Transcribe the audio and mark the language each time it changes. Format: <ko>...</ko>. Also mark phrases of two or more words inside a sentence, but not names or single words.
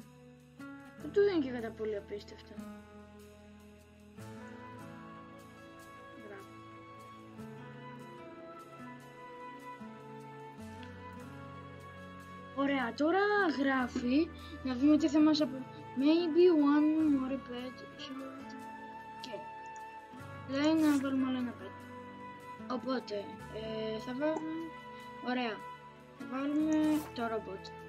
<el>Αυτό δεν είναι και κατά πολύ απίστευτο. Ωραία, τώρα γράφει να δούμε τι θα μας απο...</el> <en>Maybe one more pet short.</en> <el>Και λέει να βάλουμε άλλο ένα pet. Οπότε θα βάλουμε... Ωραία, θα βάλουμε το robot.</el>